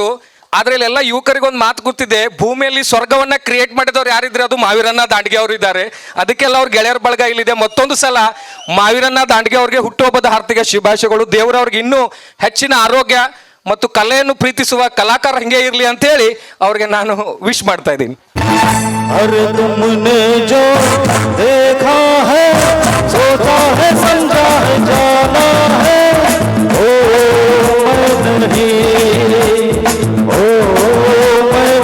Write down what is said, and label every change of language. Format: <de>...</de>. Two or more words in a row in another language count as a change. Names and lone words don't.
<kn>ಆದರೆ ಇಲ್ಲೆಲ್ಲ ಯುವಕರಿಗೊಂದು ಮಾತು ಗೊತ್ತಿದೆ, ಭೂಮಿಯಲ್ಲಿ ಸ್ವರ್ಗವನ್ನು ಕ್ರಿಯೇಟ್ ಮಾಡಿದವ್ರು ಯಾರಿದ್ರೆ ಅದು ಮಹಾವೀರಣ್ಣ ದಾಂಡ್ಗೆ ಅವರು ಇದ್ದಾರೆ. ಅದಕ್ಕೆಲ್ಲ ಅವ್ರ ಗೆಳೆಯರ ಬಳಗ ಇಲ್ಲಿದೆ. ಮತ್ತೊಂದು ಸಲ ಮಹಾವೀರಣ್ಣ ದಾಂಡ್ಗೆ ಅವ್ರಿಗೆ ಹುಟ್ಟುಹಬ್ಬದ ಹಾರ್ದಿಕ ಶುಭಾಶಯಗಳು. ದೇವರವ್ರಿಗೆ ಇನ್ನೂ ಹೆಚ್ಚಿನ ಆರೋಗ್ಯ ಮತ್ತು ಕಲೆಯನ್ನು ಪ್ರೀತಿಸುವ ಕಲಾಕಾರ ಹಿಂಗೆ ಇರಲಿ ಅಂತೇಳಿ ಅವ್ರಿಗೆ ನಾನು ವಿಶ್ ಮಾಡ್ತಾ ಇದ್ದೀನಿ.</kn> <hi>अरे तुमने जो देखा है सोचा है समझा है जाना है ओ मैं नहीं ओ</hi>